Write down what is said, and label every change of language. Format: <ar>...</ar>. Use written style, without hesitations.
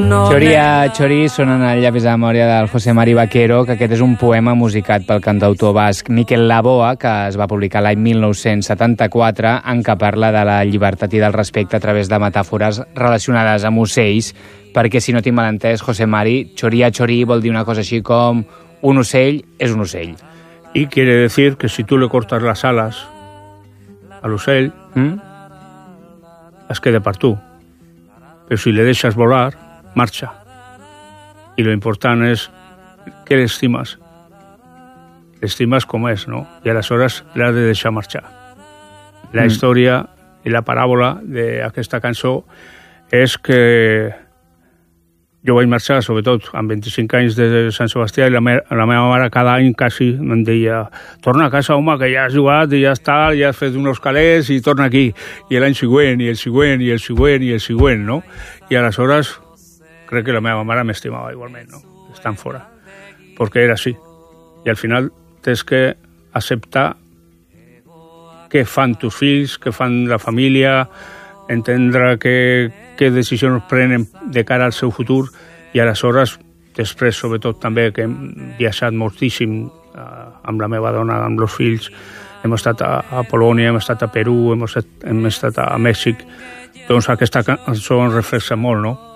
<ca>Choria, Chori sonen a Llapis de Memòria del José Mari Vaquero, que aquest és un poema musicat pel cantautor basc Mikel Laboa, que es va publicar l'any 1974, en què parla de la llibertat i del respecte a través de metàfores relacionades amb ocells, perquè, si no tinc mal entès, José Mari, Choria, Chori vol dir una cosa així com un ocell és un ocell.</ca> <es>Y quiere decir que si tú le cortas las alas al ocell,</es> <ca>es queda per tu.</ca> <es>Pero si le dejas volar, marcha. Y lo importante es que le estimas. Le estimas como es, ¿no? Y a las horas le has de dejar marchar. La historia y la parábola de</es> <ca>aquesta cançó</ca> <es>es que yo voy a marchar, sobre todo, amb 25 años desde San Sebastián, y</es> <ca>la meva mare</ca> <es>cada año casi me decía,</es> <ca>torna a casa, home,</ca> <es>que ya has jugado y ya está, ya has fet unos calés y torna aquí. Y el año siguiente, y el siguiente, y el siguiente, y el siguiente, ¿no? Y a las horas, creo que</es> <ca>la meva mare</ca> <es>me estimaba igualmente, ¿no? Están fuera. Porque era así. Y al final, tienes que aceptar</es> <ca>qué fan tus fills, qué fan la familia, entendre què decisions prenen de cara al seu futur i aleshores, després, sobretot també que hem viatjat moltíssim amb la meva dona, amb els fills, hem estat a Polònia, hem estat a Perú, hem estat a Mèxic, doncs aquesta cançó ens reflexa molt, no?</ca>